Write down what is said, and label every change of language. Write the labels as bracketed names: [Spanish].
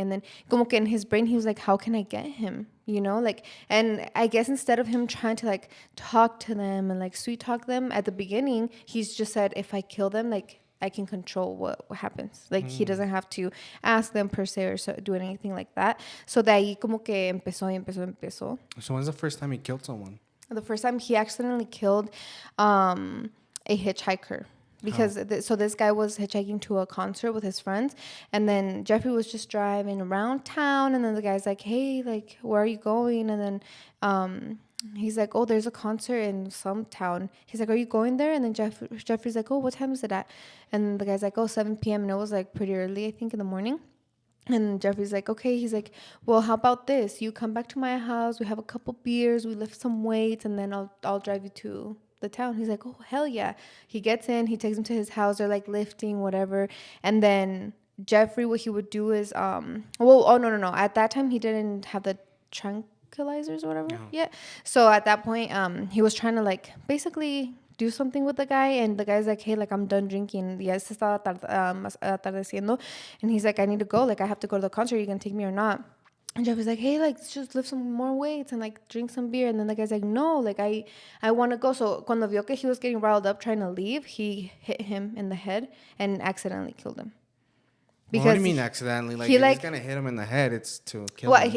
[English] And then [Spanish] como que [English] in his brain, he was like, how can I get him? You know, like, and I guess instead of him trying to like talk to them and like sweet talk them at the beginning, he's just said, if I kill them, like, I can control what happens. Like, he doesn't have to ask them per se or do anything like that. [Spanish] So de ahí como que empezó. [English] So when's the first time he killed someone? The first time he accidentally killed a hitchhiker. Because so this guy was hitchhiking to a concert with his friends, and then Jeffrey was just driving around town, and then the guy's like, hey, like, where are you going? And then he's like, oh, there's a concert in some town. He's like, are you going there? And then Jeffrey's like, oh, what time is it at? And the guy's like, oh, 7 p.m. And it was like pretty early, I think, in the morning. And Jeffrey's like, okay. He's like, well, how about this? You come back to my house. We have a couple beers. We lift some weights, and then I'll drive you to the town. He's like, oh, hell yeah. He gets in. He takes him to his house. They're like lifting, whatever. And then Jeffrey, what he would do is, no. At that time, he didn't have the tranquilizers or whatever yet. So at that point, he was trying to like basically do something with the guy, and the guy's like, hey, like, I'm done drinking. [Spanish] Ya se estaba atardeciendo. [English] And he's like, I need to go. Like, I have to go to the concert. Are you going to take me or not? And Jeff was like, hey, like, just lift some more weights and like drink some beer. And then the guy's like, no, like, I want to go. So [Spanish] cuando vio que [English] he was getting riled up trying to leave, he hit him in the head and accidentally killed him. Because what do you mean accidentally? Like, if he's gonna hit him in the head, it's to kill him.